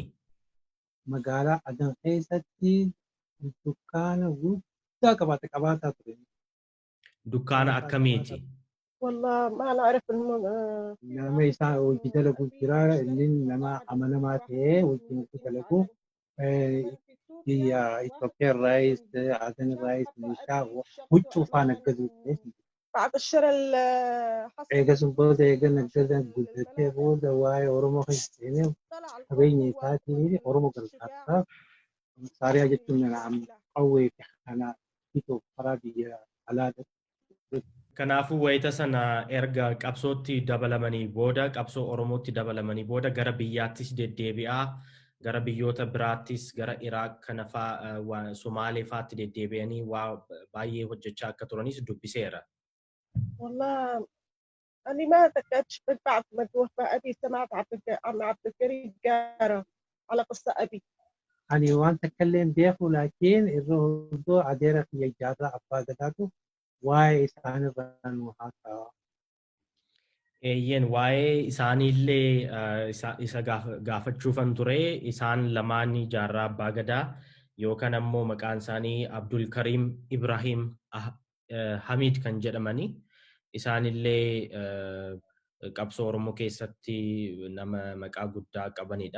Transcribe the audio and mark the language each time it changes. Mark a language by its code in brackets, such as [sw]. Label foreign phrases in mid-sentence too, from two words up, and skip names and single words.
[om] Magaalaa Adan keessatti dukkaana guddaa qabaataa ture. Dukkaana akkamiiti? [ar] والله ما نعرف [om] Nama isaa hojii dalaguu jira inni nama amanamaa ta'ee hojii dalagu biyya Itoophiyaa irraayis Adan irraayis meeshaa huccuu faana naggaduu ture. [ar] بعد الشراء حصل [om] Eegasuma booda eega naggadan guddatee booda waa'ee Oromoo kan seenee qabeenya isaatiin Oromoo gargaarsaaf Saariyaa jechuun qawwee fi kana bituuf karaa biyya alaadha. Kanaafuu wayita sana erga qabsootti dabalamanii booda qabsoo Oromootti dabalamanii booda gara biyyaattis deddeebi'aa gara biyyoota biraattis gara Iraaq kana fa'aa Somaalee fa'aatti deddeebi'anii waa baay'ee hojjechaa akka turanis dubbiseera. [ar] والله أنا ما تأكدت من بعد ما توفى أبي سمعت عن عبد الكريم قارة على قصة أبي. [om] Ani waan takka illee hin beeku laakiin irra hundoo adeera kiyya jaarraa abbaa gadaatu waa'ee isaanirraa nu haasawa. Eeyyeen waa'ee isaaniillee isa gaafachuufan ture isaan lamaan jaarraa abbaa gadaa yookaan ammoo maqaan isaanii Abdul Karim Ibrahim Hamid kan jedhamanii isaanillee qabsoo Oromoo keessatti nama maqaa guddaa qabanidha.